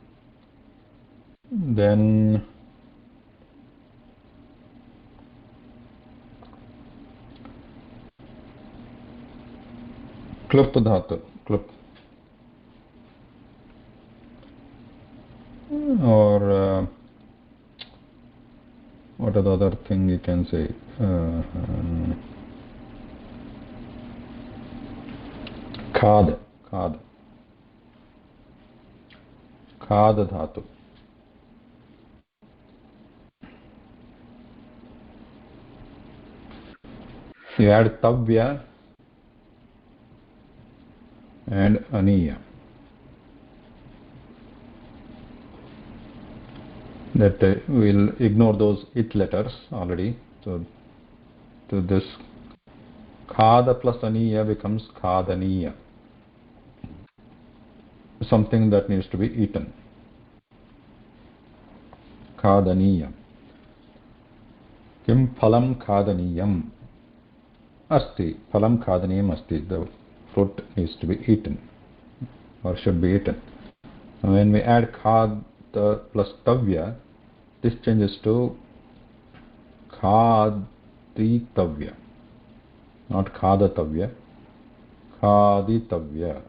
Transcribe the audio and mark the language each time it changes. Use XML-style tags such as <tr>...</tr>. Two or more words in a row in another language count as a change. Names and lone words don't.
<en>Then</en> <sa>klup dhatu,</sa> <en>klup, or what are the other thing you can say?</en> <sa>Khad, khad, khad dhatu.</sa> <en>You add tavya and aniya. That we'll ignore those it letters already. So this khada plus aniya becomes khadaniya, something that needs to be eaten. Khadaniya.</en> <sa>Kim phalam khadaniyam asti. Phalam khadaniyam asti.</sa> <en>The fruit needs to be eaten or should be eaten. And when we add khad plus tavya, this changes to khaditavya, not khadatavya, khaditavya.</en>